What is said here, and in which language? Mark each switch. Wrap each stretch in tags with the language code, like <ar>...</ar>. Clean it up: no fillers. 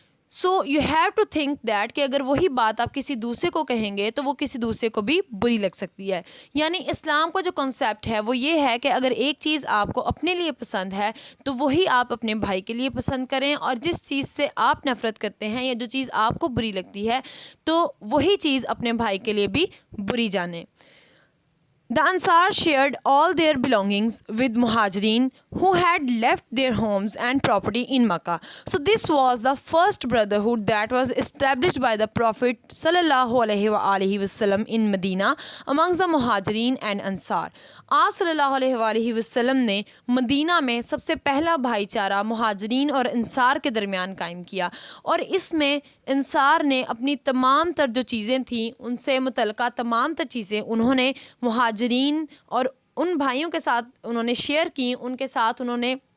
<en>so you have to think that</en> <ur>کہ اگر وہی بات آپ کسی دوسرے کو کہیں گے تو وہ کسی دوسرے کو بھی بری لگ سکتی ہے۔ یعنی اسلام کا جو کنسیپٹ ہے وہ یہ ہے کہ اگر ایک چیز آپ کو اپنے لیے پسند ہے تو وہی آپ اپنے بھائی کے لیے پسند کریں، اور جس چیز سے آپ نفرت کرتے ہیں یا جو چیز آپ کو بری لگتی ہے تو وہی چیز اپنے بھائی کے لیے بھی بری جانیں۔</ur> <en>The Ansar shared all their belongings with Muhajirin who had left their homes and property in Makkah. So this was the first brotherhood that was established by the Prophet ﷺ in Medina amongst the Muhajirin and Ansar.</en> <ur>آپ صلی اللہ علیہ وآلہ وسلم نے مدینہ میں سب سے پہلا بھائی چارہ مہاجرین اور انصار کے درمیان قائم کیا، اور اس میں انصار نے اپنی تمام تر جو چیزیں تھیں ان سے متعلقہ تمام تر چیزیں انہوں نے مہاجرین اور ان بھائیوں کے ساتھ انہوں نے شیئر کی، ان کے ساتھ انہوں نے</ur>